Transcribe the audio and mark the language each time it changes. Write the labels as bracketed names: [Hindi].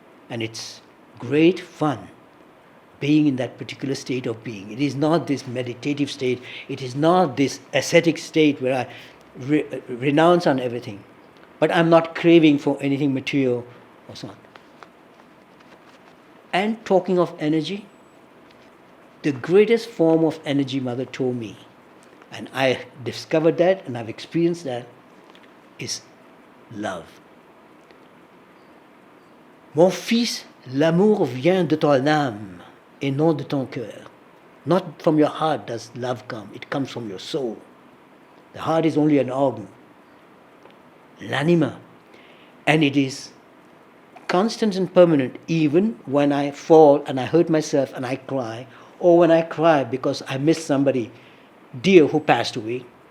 [English] And it's great fun being in that particular state of being. It is not this meditative state, it is not this ascetic state where I renounce on everything, but I'm not craving for anything material or so on. And talking of energy, the greatest form of energy, Mother told me, and I discovered that and I've experienced that, is love. [French] Mon fils, l'amour vient de ton âme et non de ton cœur. [English] Not from your heart does love come, it comes from your soul. The heart is only an organ. L'anima. And it is constant and permanent, even when I fall and I hurt myself and I cry, or when I cry because I miss somebody dear who passed away.